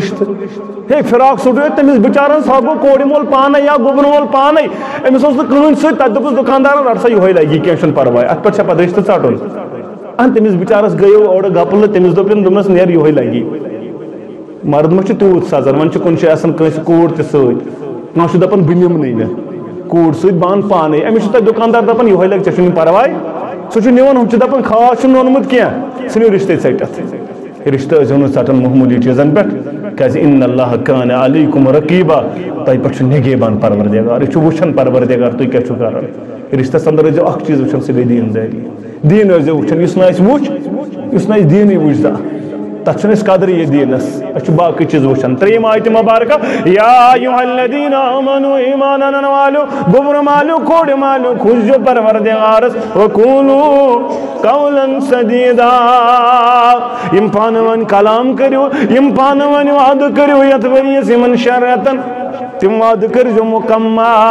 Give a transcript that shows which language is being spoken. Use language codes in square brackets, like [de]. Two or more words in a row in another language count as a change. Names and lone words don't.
[ks] رشتہٕ ہے فراک سوٗٹ تٔمِس بِچارن سۄ گوٚو کورِ مول پانے یا گوٚبرٕ وول پانے أمِس اوس نہٕ کٕہٕنۍ سۭتۍ تتہِ دوٚپُس دُکاندارن رٹ سا یِہوے لگی کینٛہہ چھُنہٕ پرواے اتھ پٮ۪ٹھ چھا پتہٕ رشتہٕ ژٹُن اہن تٔمِس بِچارس گٔیو اورٕ گپلہٕ تٔمِس دوٚپنس نیر یِہوے لگی مرد ما چھُ تیوٗت سزان وۄنۍ چھُ کُنہِ جایہِ آسان کٲنٛسہِ کوٗر تہِ سۭتۍ کانٛہہ چھُ دپان بہٕ نِمنٕے نہٕ کوٗر سۭتۍ بہٕ انہٕ پانے أمِس چھُ تتہِ دُکاندار دپان یِہوے لگہِ ژےٚ چھُنہٕ پرواے سہ نوان ہم دپان خاص اونمت کی سہ رشتے ٹھٹت رشتہ ٹھٹن معمولی چیزن پہ [ar] ان اللہ کان علیکم رقیبا [ks] تہ پہ نگہبان پروردگار یہ وچھان پروردگار تھی کیا کران رشتس اندر ٲسۍزیو اکھ چیز وچھان سہ گٔے دیندٲری دین ٲسۍزیو وچھان یُس نہٕ اَسہِ وُچھ یُس نہٕ اَسہِ دیٖنٕے وُچھ زانٛہہ تتھ چھُنہٕ اَسہِ قدرٕے یہِ دیٖنس أسۍ چھِ باقٕے چیٖز وٕچھان ترٛیٚیِم آیتہِ مبارکہ [ar] یا ایُہا الذیٖنَ آمنوٗ [ks] ایٖمان انن والیو گوٚبرٕ مالیو کورِ مالیو کھوٗژزیو پروردگارس [ar] وقوٗلوٗ قولا سدیٖدا [ks] یِم پانہٕ ؤنۍ کلام کٔرِو یِم پانہٕ ؤنۍ وعدٕ کٔرِو یتھ ؤرِیس یِمن شےٚ رٮ۪تن تِم وعدٕ کٔرۍزیو مُکمل